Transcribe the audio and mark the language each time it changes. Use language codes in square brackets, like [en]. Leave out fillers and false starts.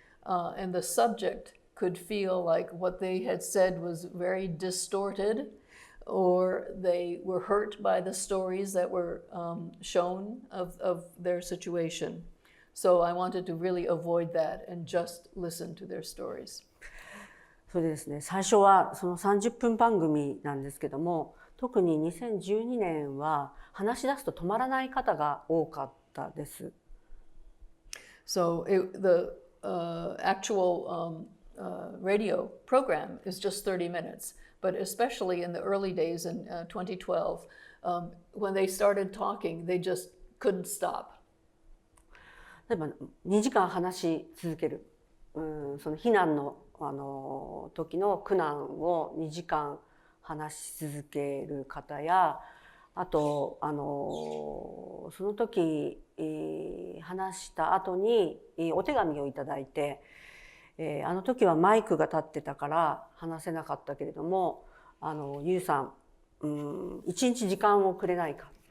[en] And the subject could feel like what they had said was very distorted, or they were hurt by the stories that were shown of their situation. So I wanted to really avoid that and just listen to their stories. [ja] それでですね、最初はその30分番組なんですけども、特に2012年は話し出すと止まらない方が多かったです。 [en] So the actual radio program is just 30 minutes, but especially in the early days in 2012, when they started talking, they just couldn't stop. [ja] 例えば2時間話し続ける、その避難の時の苦難を2時間話し続ける方や、あとその時、話した後にお手紙をいただいて、あの時はマイクが立ってたから話せなかったけれども、ゆうさん、一日時間をくれないか。